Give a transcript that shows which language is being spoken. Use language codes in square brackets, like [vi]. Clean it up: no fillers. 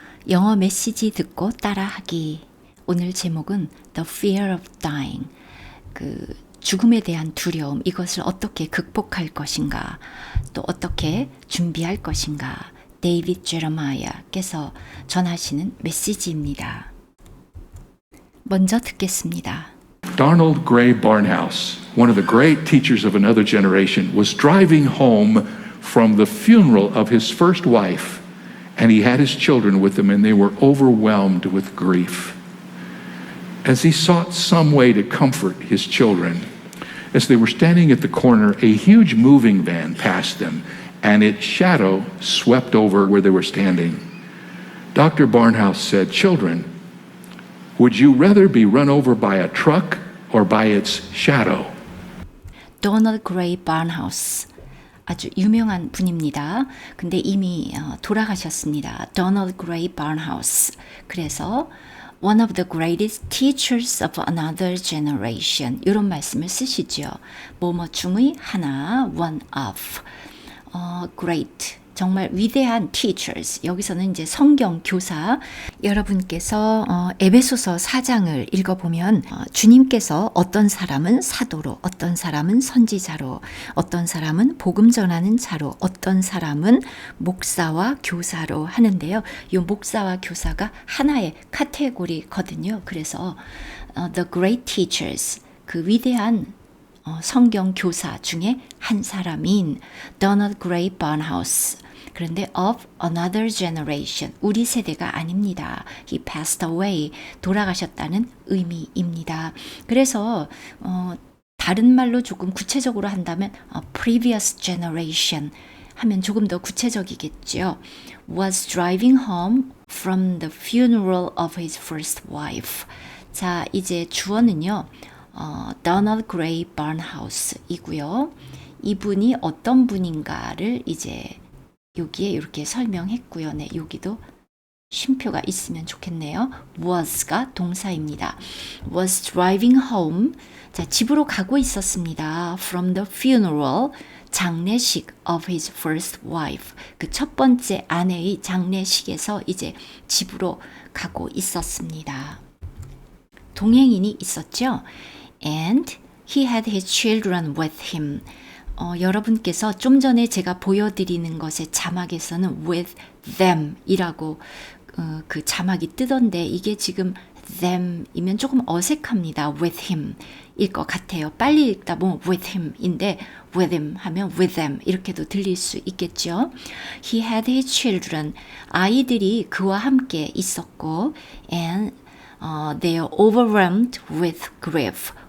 [ko] 영어 메시지 듣고 따라하기. 오늘 제목은 [en] The Fear of Dying. [ko] 죽음에 대한 두려움, 이것을 어떻게 극복할 것인가, 또 어떻게 준비할 것인가. 데이빗 제레마야께서 전하시는 메시지입니다. 먼저 듣겠습니다. [en] Donald Gray Barnhouse, one of the great teachers of another generation, was driving home from the funeral of his first wife, and he had his children with him, and they were overwhelmed with grief. As he sought some way to comfort his children, as they were standing at the corner, a huge moving van passed them, and its shadow swept over where they were standing. Dr. Barnhouse said, "Children, would you rather be run over by a truck or by its shadow?" [ko] 도널드 그레이 바운하우스, 아주 유명한 분입니다. 근데 이미 돌아가셨습니다. 도널드 그레이 바운하우스. [en] 그래서 one of the greatest teachers of another generation, [ko] 이런 말씀을 쓰시죠. 뭐뭐 중의 하나, one of, great, 정말 위대한 teachers. 여기서는 이제 성경 교사. 여러분께서 에베소서 4장을 읽어보면 주님께서 어떤 사람은 사도로, 어떤 사람은 선지자로, 어떤 사람은 복음 전하는 자로, 어떤 사람은 목사와 교사로 하는데요. 이 목사와 교사가 하나의 카테고리거든요. 그래서 [en] the great teachers, [ko] 그 위대한 성경 교사 중에 한 사람인 도널드 그레이 바운하우스. 그런데 [en] of another generation, [ko] 우리 세대가 아닙니다. [en] He passed away, [ko] 돌아가셨다는 의미입니다. 그래서 다른 말로 조금 구체적으로 한다면 [en] previous generation [ko] 하면 조금 더 구체적이겠죠. [en] Was driving home from the funeral of his first wife. [ko] 자, 이제 주어는요. 도널드 그레이 바운하우스이고요. 이분이 어떤 분인가를 이제 여기에 이렇게 설명했고요. 네, 여기도 쉼표가 있으면 좋겠네요. was가 동사입니다. [en] was driving home. [ko] 자, 집으로 가고 있었습니다. [en] from the funeral, 장례식 of his first wife. [ko] 그 첫 번째 아내의 장례식에서 이제 집으로 가고 있었습니다. 동행인이 있었죠. [en] And he had his children with him. [ko] 여러분께서 좀 전에 제가 보여드리는 것의 자막에서는 [en] with them [ko] 이라고 그 자막이 뜨던데 이게 지금 them이면 조금 어색합니다. [en] with him [ko] 일 것 같아요. 빨리 읽다 보면 with him 인데 with him 하면 with them 이렇게도 들릴 수 있겠죠. [en] He had his children. [ko] 아이들이 그와 함께 있었고 [en] and they are overwhelmed with grief.